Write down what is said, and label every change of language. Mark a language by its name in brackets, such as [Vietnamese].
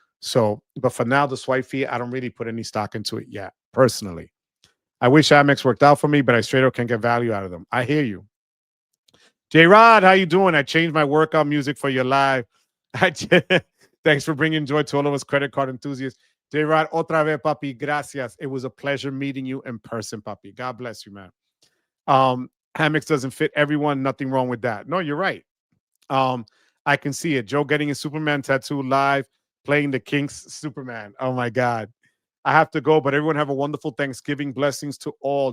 [English] So, but for now, the swipe fee, I don't really put any stock into it yet, personally. I wish Amex worked out for me, but I straight up can't get value out of them. I hear you. J Rod, how you doing? I changed my workout music for your live. Thanks for bringing joy to all of us credit card enthusiasts. [Spanish] J Rod, otra vez, papi, gracias. [English] It was a pleasure meeting you in person, papi. God bless you, man. Amex doesn't fit everyone. Nothing wrong with that. No, you're right. I can see it. Joe getting a Superman tattoo live, playing the Kinks Superman. Oh my God. I have to go, but everyone have a wonderful Thanksgiving. Blessings to all.